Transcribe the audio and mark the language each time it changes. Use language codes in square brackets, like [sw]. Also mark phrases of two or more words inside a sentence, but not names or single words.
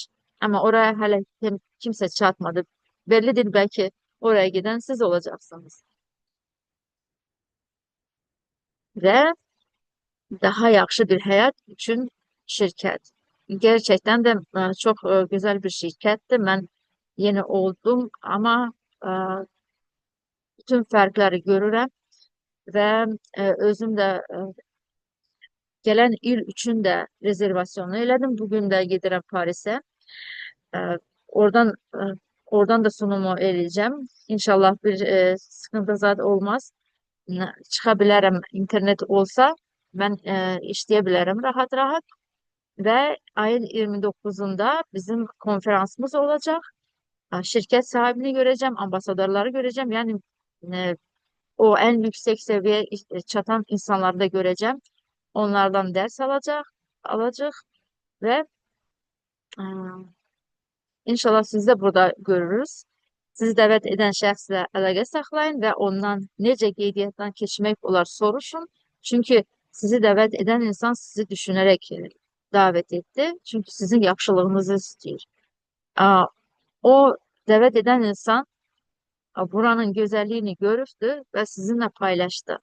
[tr] Ama oraya hala kimse çatmadı. Belli değil, belki oraya giden siz olacaksınız. Ve daha yaxşı bir hayat için şirket. Gerçekten de çok güzel bir şirketti. Ben yeni oldum ama bütün [az] fərqləri görürəm və özüm də gələn il üçün də rezervasyonu elədim. Bugün də gedirəm Parisə. Oradan oradan da sunumu eləyəcəm. [tr] İnşallah bir sıkıntı zad olmaz. [az] Çıxa bilərəm, internet olsa mən işləyə bilərəm rahat rahat. [tr] ve ayın 29'unda bizim konferansımız olacak. Şirket sahibini göreceğim, ambasadorları göreceğim. Yani e, o en yüksek seviyeye çatan insanları da göreceğim. Onlardan ders alacak ve e, inşallah sizi de burada görürüz. [az] Sizi dəvət edən şəxslə əlaqə saxlayın və ondan necə qeydiyyatdan keçmək olar soruşun. Çünki sizi dəvət edən insan sizi düşünərək davet etdi. Çünki sizin yaxşılığınızı istəyir. Aa, O dəvət edən insan buranın gözəlliyini görübdü və sizinlə paylaşdı.